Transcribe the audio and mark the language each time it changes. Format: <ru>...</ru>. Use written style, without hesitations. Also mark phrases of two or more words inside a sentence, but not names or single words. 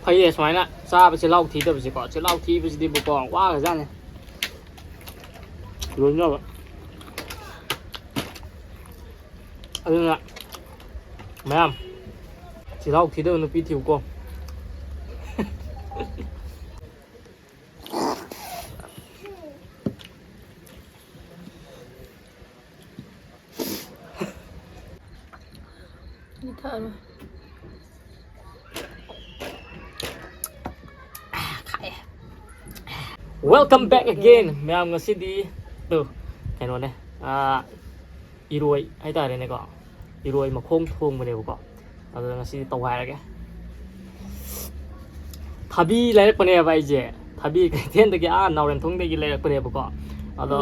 <mni>ꯐꯩꯌꯦ ꯁꯨꯃꯥꯏꯅ ꯆꯥꯕꯁꯦ ꯂꯥꯎ ꯊꯤꯗꯕꯁꯦꯀꯣ ꯆꯤꯜꯍꯥꯎ ꯊꯤꯕꯁꯤꯗꯤꯕꯨꯀꯣ ꯋꯥꯒ꯭ꯔꯖꯥꯠꯅꯤ ꯂꯣꯏꯅꯕ ꯑꯗꯨꯅ ꯃꯌꯥꯝ ꯆꯤꯜꯍꯥꯎ ꯊꯤꯗꯕ ꯅꯨꯄꯤ ꯊꯤꯌꯨꯀꯣ ꯊꯛꯑꯔꯣꯏ</mni> <en>Welcome back again</en> <mni>ꯃꯌꯥꯝ ꯉꯁꯤꯗꯤ ꯀꯩꯅꯣꯅꯦ ꯏꯔꯣꯏ ꯍꯥꯏꯇꯥꯔꯦꯅꯦꯀꯣ ꯏꯔꯣꯏ ꯃꯈꯣꯡ ꯊꯣꯡꯕꯅꯦꯕꯀꯣ ꯑꯗꯨꯗ ꯉꯁꯤꯗꯤ ꯇꯧꯈꯥꯏꯔꯒꯦ ꯊꯕꯤ ꯂꯩꯔꯛꯄꯅꯦꯕ ꯑꯩꯁꯦ ꯊꯕꯤ ꯀꯩꯊꯦꯜꯗꯒꯤ ꯅꯥꯎꯔꯦꯝꯊꯣꯡꯗꯒꯤ ꯂꯩꯔꯛꯄꯅꯦꯕꯀꯣ ꯑꯗꯣ</mni>